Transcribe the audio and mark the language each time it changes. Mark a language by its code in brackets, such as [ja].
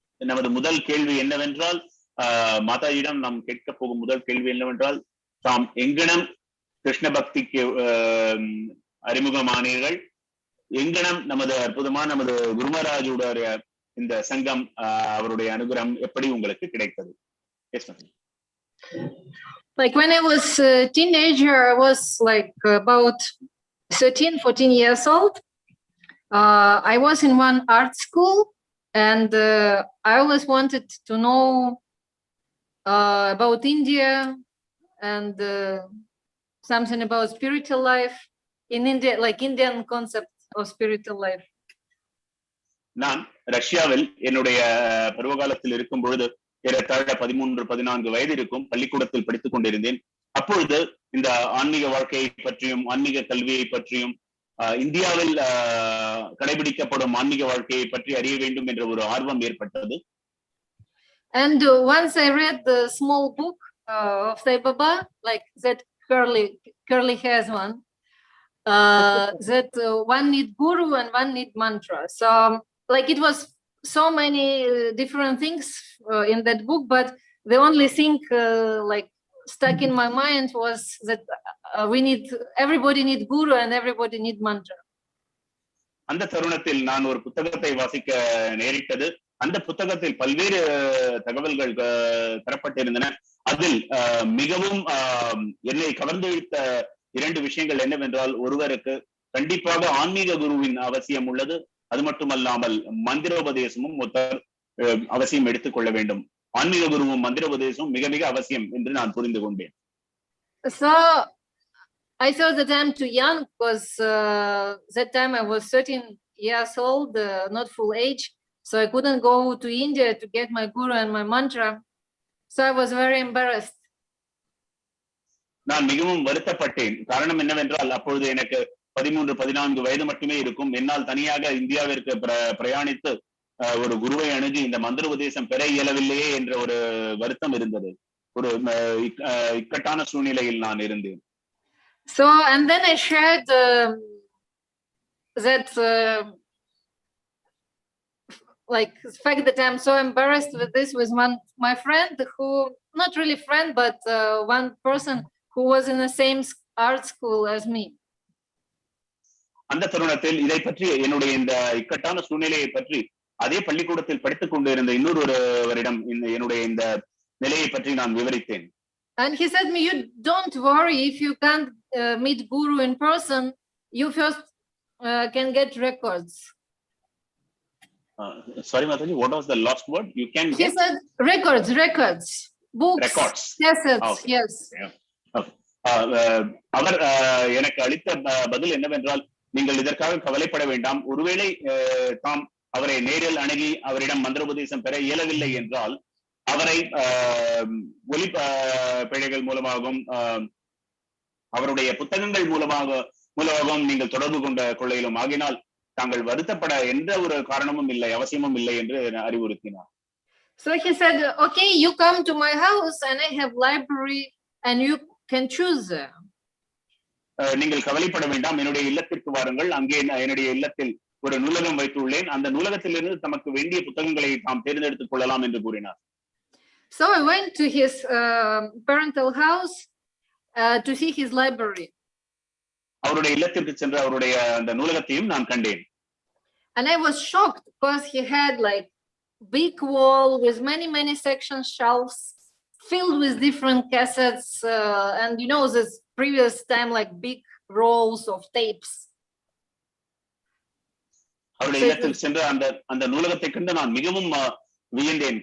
[ta] நமது முதல் கேள்வி என்னவென்றால் மாதாஜியிடம் நாம் கேட்க போகும் முதல் கேள்வி என்னவென்றால், தாம் எங்கனம் கிருஷ்ண பக்திக்கு அறிமுகமானீர்கள், எங்கனம் நமது அற்புதமான நமது குருமராஜுடைய இந்த சங்கம் அவருடைய அனுகிரகம் எப்படி உங்களுக்கு கிடைத்தது? [en] Like when I was a teenager, I was like about 13-14 years old. I was in one art school, and I always wanted to know about India and something about spiritual life in India, like Indian concept of spiritual life. [ta] நான் ரஷ்யாவில் என்னுடைய பருவகாலத்தில் இருக்கும் பொழுது ஏறத்தாழ 13-14 வயது இருக்கும், பள்ளிக்கூடத்தில் படித்துக் கொண்டிருந்தேன். அப்பொழுது இந்த ஆன்மீக வாழ்க்கையை பற்றியும் ஆன்மீக கல்வியை பற்றியும் இந்தியாவில் கடைபிடிக்கப்படும் ஆன்மீக வாழ்க்கையை பற்றி அறிய வேண்டும் என்ற ஒரு ஆர்வம் ஏற்பட்டது. [en] And once I read the small book of Sai Baba, like that curly has one, that one need guru and one need mantra. So like it was so many different things in that book, but the only thing like stuck in my mind was that everybody need guru and everybody need mantra. [ta] அந்த தருணத்தில் நான் ஒரு புத்தகத்தை வாசிக்க நேரிட்டது. அந்த புத்தகத்தில் பல்வேறு தகவல்கள் தரப்பட்டிருந்தன. அதில் மிகவும் என்னை கவர்ந்து இழுத்த 2 விஷயங்கள் என்னவென்றால், ஒருவருக்கு கண்டிப்பாக ஆன்மீக குருவின் அவசியம் உள்ளது, அது மட்டுமல்லாமல் மந்திரோபதேசமும் அவசியம் எடுத்துக்கொள்ள வேண்டும். ஆன்மீக குருவும் மந்திரோபதேசமும் மிக மிக அவசியம் என்று நான் புரிந்து கொண்டேன். [en] So I thought that I'm too young because that time I was 13 years old, not full age, so I couldn't go to India to get my guru and my mantra. So I was very embarrassed. [ta] நான் மிகவும் வருத்தப்பட்டேன். காரணம் என்னவென்றால், அப்பொழுது எனக்கு 13-14 வயது மட்டுமே இருக்கும். என்னால் தனியாக இந்தியாவிற்கு பிரயாணித்து ஒரு குருவை அணுகி இந்த மந்திர உபதேசம் பெற இயலவில்லையே என்ற ஒரு வருத்தம் இருந்தது. ஒரு இக்கட்டான சூழ்நிலையில் நான் இருந்தேன். [en] So and then I shared that like fact that I'm so embarrassed with this with my friend, who not really friend but one person who was in the same art school as me. [ta] அந்த தருணத்தில் இதை பற்றி என்னுடைய இந்த இக்கட்டான சூழ்நிலையை பற்றி அதே பள்ளிக்கூடத்தில் படித்துக் கொண்டிருந்த இன்னொருவரிடம் என்னுடைய இந்த நிலையை பற்றி நான் விவரித்தேன். [en] And he said me, you don't worry, if you can't meet guru in person, you first can get records. Sorry Mataji, what was the last word? You can get? He said records, books, records, cassettes. Okay. Yes. Yeah. Okay. [ta] அவர் எனக்கு அளித்த பதில் என்னவென்றால், நீங்கள் இதற்காக கவலைப்பட வேண்டாம். ஒருவேளை தாம் அவரை நேரில் அணுகி அவரிடம் மந்திரோபதேசம் பெற இயலவில்லை என்றால் அவரை ஒலி பிழைகள் மூலமாகவும் அவருடைய புத்தகங்கள் மூலமாகவும் நீங்கள் தொடர்பு கொள்ளையிலும் ஆகினால் தாங்கள் வருத்தப்பட எந்த ஒரு காரணமும் இல்லை, அவசியமும் இல்லை என்று அறிவுறுத்தினார். [en] So he said, okay, you come to my house and I have library and you can choose. [ta] நீங்கள் கவலைப்பட வேண்டாம், என்னுடைய இல்லத்திற்கு வாருங்கள், அங்கே என்னுடைய இல்லத்தில் ஒரு நூலகம் வைத்துள்ளேன், அந்த நூலகத்திலிருந்து தமக்கு வேண்டிய புத்தகங்களை தாம் தேர்ந்தெடுத்துக் கொள்ளலாம் என்று கூறினார். [en] So I went to his parental house to see his library. [ta] அவருடைய இல்லத்திற்கு சென்று அவருடைய அந்த நூலகத்தையும் நான் கண்டேன். [en] And I was shocked because he had like big wall with many section shelves filled with different cassettes and you know this previous time like big rolls of tapes. [ta] அவருடைய இல்லத்தில் சென்று அந்த நூலகத்தை கண்டு நான் மிகவும் வியந்தேன்.